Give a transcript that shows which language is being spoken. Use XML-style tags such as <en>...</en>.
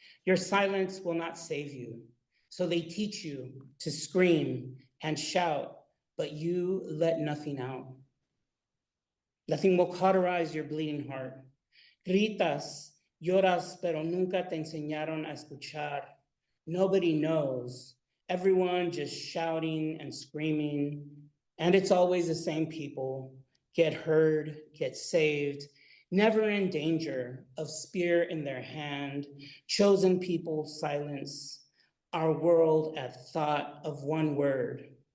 <en>Your silence will not save you. So they teach you to scream and shout, but you let nothing out. Nothing will cauterize your bleeding heart.</en> <es>Gritas, lloras, pero nunca te enseñaron a escuchar.</es> <en>Nobody knows. Everyone just shouting and screaming. And it's always the same people. Get heard, get saved, never in danger of spear in their hand. Chosen people silence our world at thought of one word.</en>